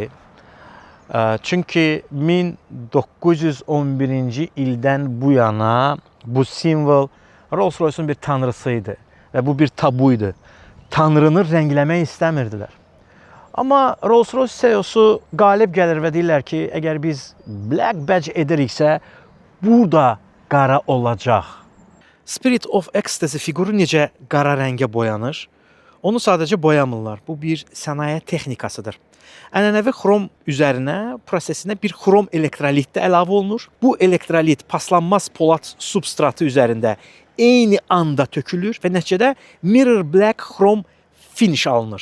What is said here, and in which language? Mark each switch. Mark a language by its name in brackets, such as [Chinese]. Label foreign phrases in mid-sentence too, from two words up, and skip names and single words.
[Azerbaijani] Çünki 1911-ci ildən bu yana bu simvol Rolls-Royce'un bir tanrısı idi və bu bir tabu idi. Tanrını rəngləmək istəmirdilər. Amma Rolls-Royce CEO-su qalib gəlir və deyirlər ki, əgər biz Black Badge ediriksə, burada qara olacaq. Spirit of Ecstasy fiquru necə qara rəngə boyanır? Onu sadəcə boyamırlar. Bu bir sənaye texnikasıdır. Ənənəvi xrom üzərinə, prosesinə bir xrom elektrolit də əlavə olunur. Bu elektrolit paslanmaz polad substratı üzərində eyni anda tökülür və nəticədə [English] mirror black [Azerbaijani] xrom finish alınır.